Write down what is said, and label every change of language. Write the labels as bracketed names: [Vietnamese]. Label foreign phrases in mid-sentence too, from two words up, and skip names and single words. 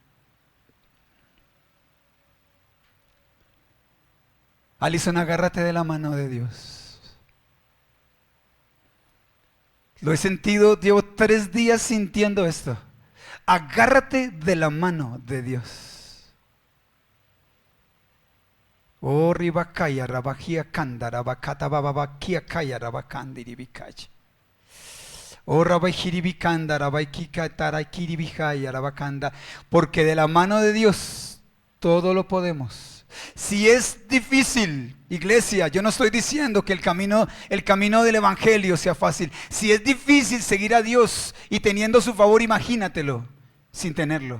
[Spanish] Alison, agárrate de la mano de Dios. Lo he sentido, llevo 3 días sintiendo esto. Agárrate de la mano de Dios. Oh, ribakaya, rabakia kanda, rabakata, bababakia kaya, rabakandiribikai. Oh, rabaikiribikanda, rabaikika, taraikiribijaya, rabakanda. Porque de la mano de Dios todo lo podemos. Si es difícil, iglesia, yo no estoy diciendo que el camino del evangelio sea fácil. Si es difícil seguir a Dios y teniendo su favor, imagínatelo sin tenerlo.